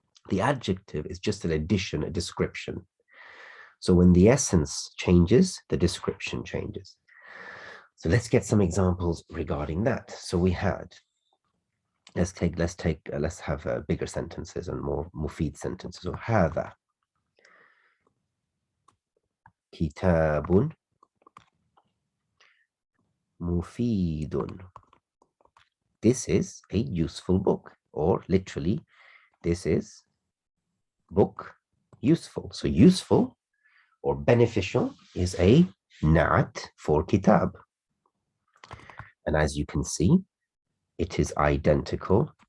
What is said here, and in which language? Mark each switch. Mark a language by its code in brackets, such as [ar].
[en] The adjective is just an addition, a description. So when the essence changes, the description changes. So let's get some examples regarding that. So we had, let's have bigger sentences and more mufid sentences. [ar] So هذا كتاب مفيد. [en] This is a useful book, or literally, this is book useful. So useful or beneficial is a na'at for kitab. And as you can see, it is identical.